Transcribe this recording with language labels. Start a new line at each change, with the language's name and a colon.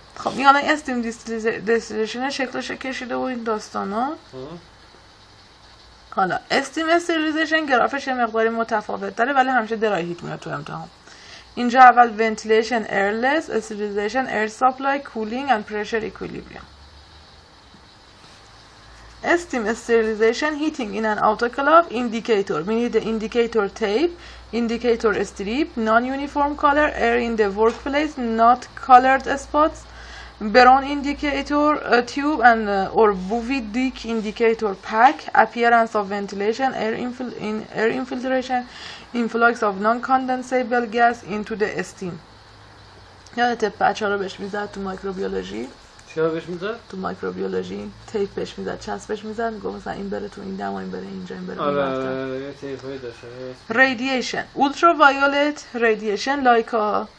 Persian: خب این الان استیم دیستیلیشن شکلش کشیده و این داستانا. حالا استیم استریلیزیشن گرافش یه مقداری متفاوت داره ولی همیشه درای هیت میاد تو امتحان.
English: اینجا اول ventilation airless, sterilization air supply, cooling and pressure equilibrium. Steam sterilization heating in an autoclave indicator. We need the indicator tape, indicator strip, non-uniform color, air in the workplace, not colored spots, brown indicator tube and or Bowie Dick indicator pack, appearance of ventilation, air infiltration, influx of non-condensable gas into the steam.
Persian: یادت بچه ها رو بهش میزد تو مایکروبیولوژی؟ چرا بهش میزد؟ تو مایکروبیولوژی تیپ بهش میزد، چسبش میزد، میگفت مثلا این بره تو این دما، این بره اینجا، این بره اون ورتر. آره تیپایی داشته.
English: radiation ultraviolet radiation like a